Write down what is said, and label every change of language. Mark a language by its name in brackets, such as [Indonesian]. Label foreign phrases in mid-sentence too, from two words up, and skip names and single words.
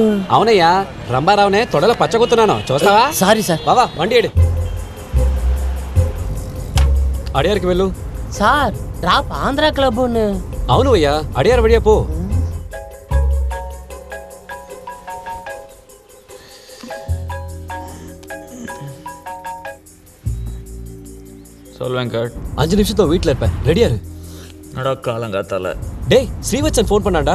[Telugu] అవునయ్యా, రంబారావునే తొడలో పచ్చగొత్తున్నాను, చూస్తావా? [English] sorry sir. [Telugu] బావా వండి ఏడు అడియారికి వెళ్ళు. [English] sir drop Andhra club. [Telugu] అవును అయ్యా, అడియారు వడియా పో. [Tamil] சொல் வெங்கட். 5 நிமிஷத்தோ வீட்டில் இருப்பேன், ரெடியா இரு. காலங்காத்தால டேய், ஸ்ரீவத்சன் ஃபோன் பண்ணாண்டா.